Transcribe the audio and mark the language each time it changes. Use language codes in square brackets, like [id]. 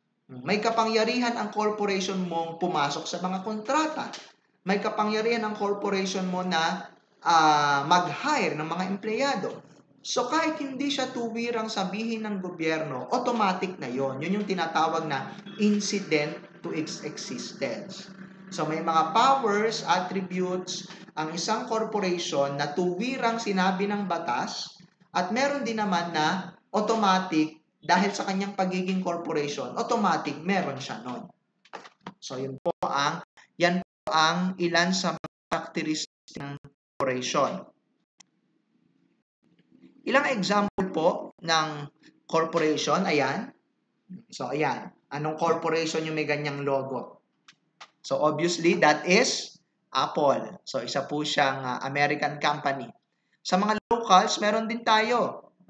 [tl] May kapangyarihan ang corporation mong pumasok sa mga kontrata. May kapangyarihan ang corporation mo na mag-hire ng mga empleyado. So kahit hindi siya tuwirang sabihin ng gobyerno, automatic na yon. Yun yung tinatawag na incident to its existence. So may mga powers, attributes, ang isang corporation na tuwirang sinabi ng batas at meron din naman na automatic, dahil sa kanyang pagiging corporation, automatic meron siya nun. So, yan po ang ilan sa mga characteristics ng corporation. Ilang example po ng corporation, ayan. So, ayan. Anong corporation yung may ganyang logo? [en] So, obviously, that is Apple. [tl] So, isa po siyang American company. Sa mga locals, meron din tayo.